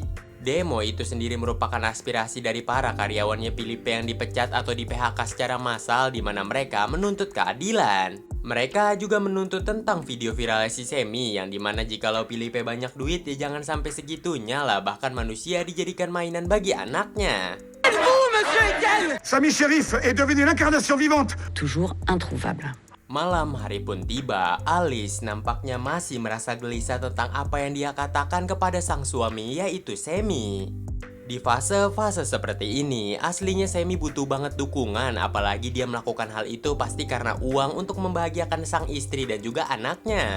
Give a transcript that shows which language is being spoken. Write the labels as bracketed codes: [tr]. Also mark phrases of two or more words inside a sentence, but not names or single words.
[id] Demo itu sendiri merupakan aspirasi dari para karyawannya Philippe yang dipecat atau di PHK secara massal di mana mereka menuntut keadilan. Mereka juga menuntut tentang video viral si Sammy yang dimana jikalau Philippe banyak duit ya jangan sampai segitunya lah, bahkan manusia dijadikan mainan bagi anaknya. [fr] Samy Shérif est devenu l'incarnation vivante. Toujours introuvable. [id] Malam hari pun tiba, Alice nampaknya masih merasa gelisah tentang apa yang dia katakan kepada sang suami yaitu Sammy. Di fase-fase seperti ini, aslinya Sammy butuh banget dukungan, apalagi dia melakukan hal itu pasti karena uang untuk membahagiakan sang istri dan juga anaknya.